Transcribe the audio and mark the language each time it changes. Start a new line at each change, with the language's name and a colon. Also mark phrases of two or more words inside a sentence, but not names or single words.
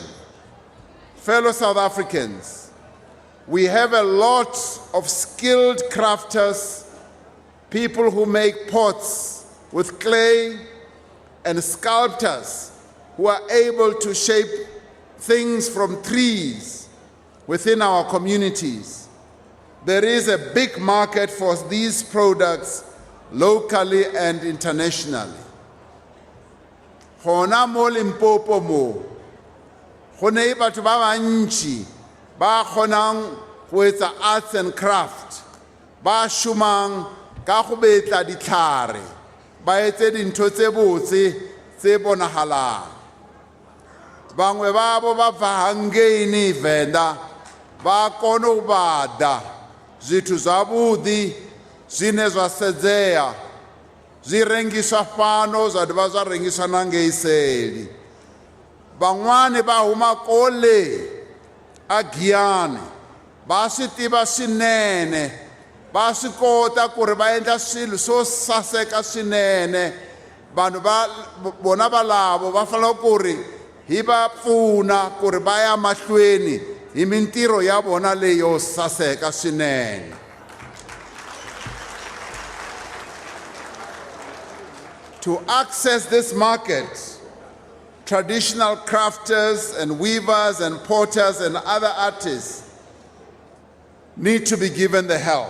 English: Fellow South Africans, we have a lot of skilled crafters, people who make pots with clay, and sculptors who are able to shape things from trees within our communities. There is a big market for these products locally and internationally.
Northern Sotho: Hona mo Limpopo mo, go ne batho ba bantši ba kgonang go etsa
English: arts and craft,
Northern Sotho: ba šomang ka go betla ditlhare, ba etse dintho tse botse tse bonagalang. Bangwe ba bo ba
Venda: Vahangeni Venda
Northern Sotho: ba kona go bada
Venda: zwithu zwavhuḓi zwine zwa sedzea, zwi rengiswa fhano zwa dovha zwa rengiswa na ngei seli.
Tsonga: Van'wani va huma kole a Giyani va swi tiva swinene, va swi kota ku ri va endla swilo swo saseka swinene. Vanhu bona valavo va fanele ku ri hi va pfuna ku ri va ya mahlweni hi mintirho ya vona leyo saseka swinene.
English: To access this market, traditional crafters and weavers and potters and other artists need to be given the help.